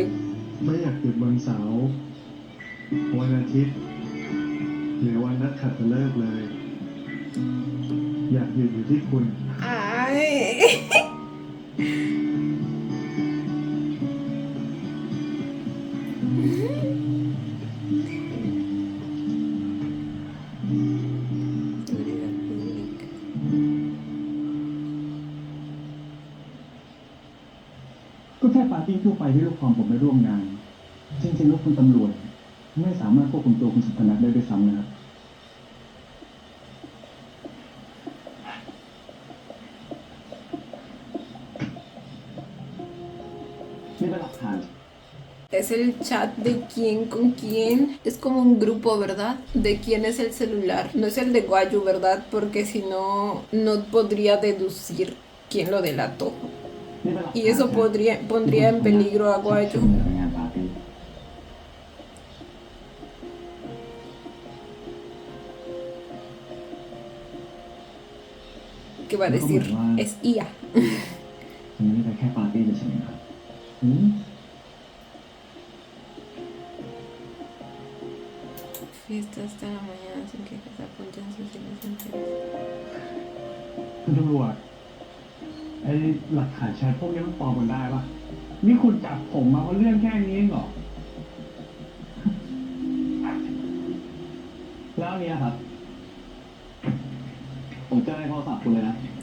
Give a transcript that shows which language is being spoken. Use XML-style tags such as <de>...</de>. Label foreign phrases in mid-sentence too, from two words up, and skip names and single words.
<th>ไม่อยากหยุดวันเสาร์วันอาทิตย์หรือวันนัดขัตฤกษ์เลย อยากหยุดอยู่ที่คุณ</th> <es>Ay. Seguridad pública.</es> <th>ก็แค่ปาร์ตี้ทั่วไปที่ลูกความผมไปร่วมงาน จริงๆแล้วคุณตำรวจไม่สามารถควบคุมตัวคุณสุพนัทได้ด้วยซ้ำนะครับนี่เป็นหลักฐาน</th> <es>Es el chat de quién con quién. Es como un grupo, ¿verdad? De quién es el celular. No es el de Guayu, ¿verdad? Porque si no, no podría deducir quién lo delató.</es> <th>นี่เป็นหลัก</th> <es>Y eso pondría en peligro a</es> <th>ช่ว</th> <es>Guayu.</es> <th>งในงานปาร์ตี้</th> <es>Que va a decir, es IA.</es> <th>มันไม่ได้ไปแค่ปาร์ตี้เฉยๆนะครับอืม</th> <es>Fiesta hasta la mañana sin que se apunten sus inocentes.</es> <th>คุณตำรวจไอ้หลักฐานแชทพวกนี้มันปลอมกันได้ปะนี่คุณจับผมมาเพราะเรื่องแค่นี้เองเหรอ แล้วอันเนี้ยครับ ผมเจอในโทรศัพท์คุณเลยนะ</th>